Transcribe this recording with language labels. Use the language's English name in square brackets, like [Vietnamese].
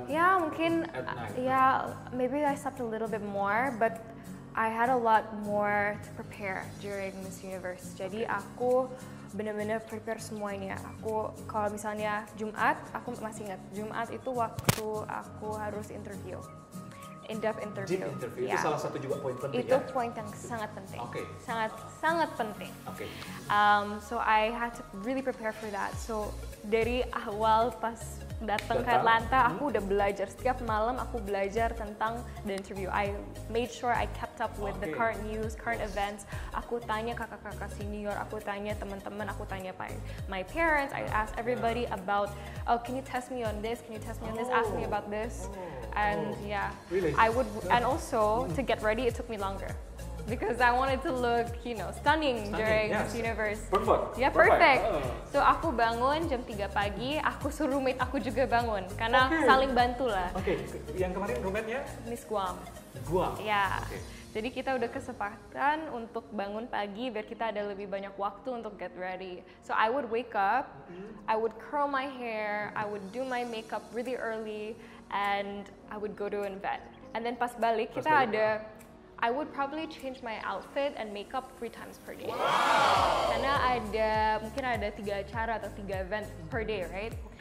[Indonesian] Ya mungkin, [English] maybe I slept a little bit more, but I had a lot more to prepare during Miss Universe. [Indonesian] Jadi aku benar-benar prepare semuanya. Aku kalau misalnya Jumat, aku masih ingat Jumat itu waktu aku harus interview, in-depth interview. Deep interview itu salah satu juga poin penting. Itu poin yang sangat penting. Sangat penting. [English] So I had to really prepare for that. [Indonesian] So dari awal pas datang ke Atlanta, aku udah belajar. Setiap malam aku belajar tentang [English] the interview. I made sure I kept up with the current news, current events. [Indonesian] Aku tanya kakak-kakak senior, aku tanya teman-teman, aku tanya [English] my parents. I asked everybody about, oh, can you test me on this? Can you test me on this? Ask me about this. And really? I would, and also to get ready, it took me longer. Because I wanted to look, stunning during Miss Universe. Perfect. Yeah, perfect. [Indonesian] So aku bangun jam 3 pagi, aku suruh roommate aku juga bangun. Karena saling bantu lah. Yang kemarin roommate-nya? Miss Guam. Guam? Ya. Jadi kita udah kesepakatan untuk bangun pagi biar kita ada lebih banyak waktu untuk [English] get ready. So I would wake up, I would curl my hair, I would do my makeup really early, and I would go to an event. And then [Indonesian] pas balik, [English] I would probably change my outfit and makeup 3 times per day. [Indonesian] Karena mungkin ada 3 acara atau 3 event [English] per day, right?